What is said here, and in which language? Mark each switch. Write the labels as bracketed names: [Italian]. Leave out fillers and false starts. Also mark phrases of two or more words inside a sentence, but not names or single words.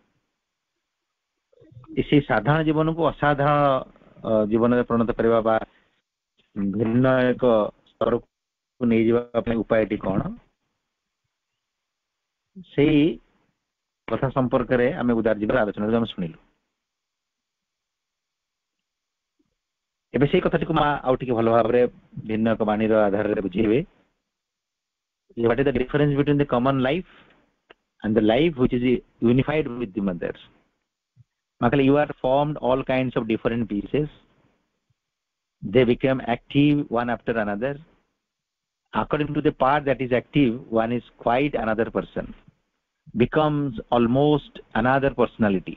[Odia] ସେଇ ସାଧାରଣ ଜୀବନକୁ ଅସାଧାରଣ ଜୀବନରେ ପରିଣତ କରିବା ବା ଭିନ୍ନ ଏକ ସ୍ତରକୁ ନେଇଯିବା ପାଇଁ ଉପାୟଟି କ'ଣ ସେଇ କଥା ସମ୍ପର୍କରେ ଆମେ ଉଦାରଜୀବର ଆଲୋଚନାରୁ ଆମେ ଶୁଣିଲୁ. ଏବେ ସେଇ କଥାଟିକୁ ମା ଆଉ ଟିକେ ଭଲ ଭାବରେ ଭିନ୍ନ ଏକ ବାଣୀର ଆଧାରରେ ବୁଝେଇବେ. [English] What is the difference between the common life and the life which is unified with the mother? Makala, you are formed all kinds of different pieces. They become active one after another. According to the part that is active, one is quite another person, becomes almost another personality.